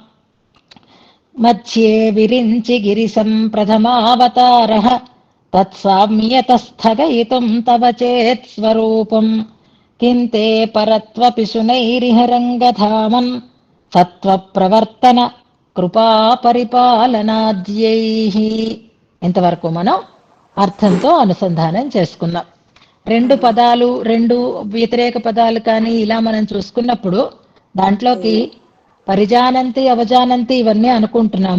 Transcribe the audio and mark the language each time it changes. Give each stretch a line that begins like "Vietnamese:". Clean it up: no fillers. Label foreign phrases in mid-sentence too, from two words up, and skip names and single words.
Sanskrit: मध्ये विरिञ्चि गिरिशं प्रथमावतारः तत्साम्यतस्थगयितुं तव चेत् स्वरूपम् किन्ते परत्वपि शुनैरिह रङ्गधामन् सत्त्वप्रवर्तन కృపా పరిపాలనాద్యైః.
Telugu: ఇంతవరకు మనం అర్థంతో అనుసంధానం చేసుకున్నాం. రెండు పదాలు, రెండు వ్యతిరేక పదాలు కానీ ఇలా మనం చూసుకున్నప్పుడు దాంట్లోకి పరిజానంతి, అవజానంతి ఇవన్నీ అనుకుంటున్నాము.